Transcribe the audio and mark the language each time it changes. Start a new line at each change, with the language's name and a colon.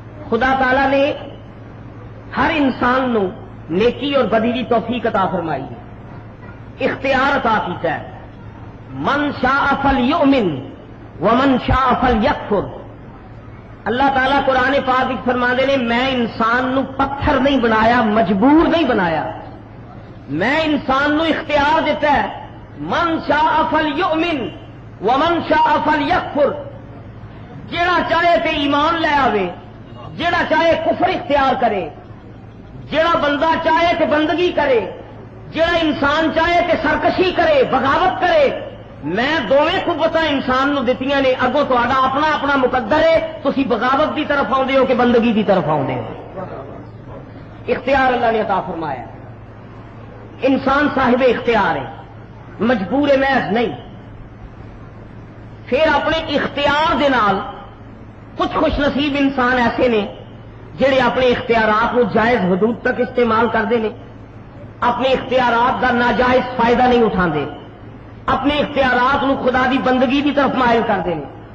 Punjabi: خدا تعالی نے ہر انسان نو نیکی اور بدی کی توفیق عطا فرمائی ہے, اختیار عطا کیتا ہے.
Arabic: من شاء فلیؤمن ومن شاء فلیکفر.
Punjabi: اللہ تعالیٰ قرآن پاک فرماندے نے میں انسان نو پتھر نہیں بنایا, مجبور نہیں بنایا, میں انسان نو اختیار دیتا ہے.
Arabic: من شاء فلیؤمن ومن شاء فلیکفر.
Punjabi: جیڑا چاہے تے ایمان لے آوے, جیڑا چاہے کفر اختیار کرے, جیڑا بندہ چاہے تے بندگی کرے, جیڑا انسان چاہے تے سرکشی کرے, بغاوت کرے. میں دونوں قوتاں انسان نو دتیاں نے, اگوں تہاڈا اپنا اپنا مقدر ہے. تسی بغاوت دی طرف آؤندے ہو کہ بندگی دی طرف آؤندے ہو.
Urdu: اختیار اللہ نے عطا فرمایا. انسان صاحب اختیار ہے, مجبور محض نہیں.
Punjabi: پھر اپنے اختیار دے نال کچھ خوش نصیب انسان ایسے نے جڑے اپنے اختیارات کو جائز حدود تک استعمال کرتے ہیں, اپنے اختیارات کا ناجائز فائدہ نہیں اٹھاندے, اپنے اختیارات کو خدا دی بندگی کی طرف مائل کرتے ہیں.